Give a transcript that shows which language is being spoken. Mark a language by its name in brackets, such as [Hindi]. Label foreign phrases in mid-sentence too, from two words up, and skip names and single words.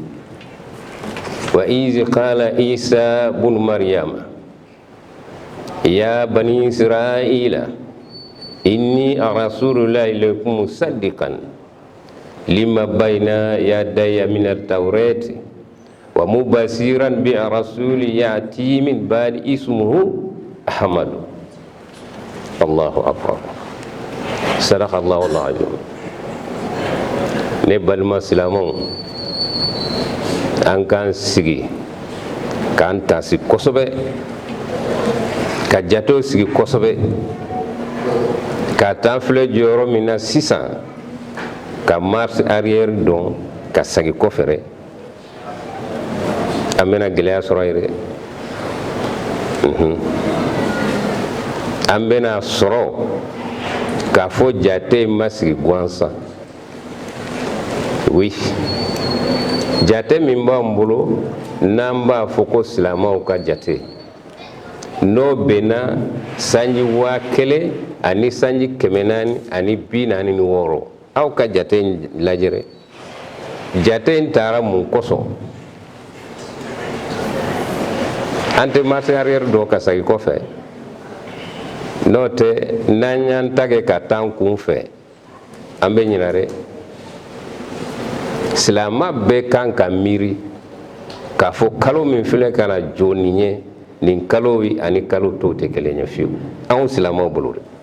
[Arabic] وإذ قال عيسى بن مريم يا بني إسرائيل إني رسول الله إليكم مصدقا لما بين يدي من التوراة ومبشرا برسول يأتي من بعد اسمه أحمد. الله أكبر. صدق الله العظيم. [Bambara] ne balima silamɛw an k'an sigi k'an taasi kosɛbɛ ka jatew sigi kosɛbɛ ka taa filɛ jɔyɔrɔ min na sisan ka [French] marche arrière [Bambara] dɔn ka segin kɔfɛ an bɛna gɛlɛya sɔrɔ yen an bɛna sɔrɔ k'a fɔ jate ma sigi gansan. Oui, jate min b'an bolo n'an b'a fɔ ko silamɛw ka jate n'o bɛnna sanji 1000 ani sanji 446 aw ka jate in lajɛ. Jate in taara mun kosɔn an tɛ [French] marche arrière [Bambara] dɔn ka segin kɔfɛ n'o tɛ n'an y'an ta kɛ ka taa an kun fɛ an bɛ ɲinɛ dɛ. Silama bɛɛ kan ka miiri k'a fɔ kalo min filɛ ka na jɔ nin ye nin kalo yi ani kalo tɔw tɛ kelen ye fiyewu anw silamaw bolo dɛ.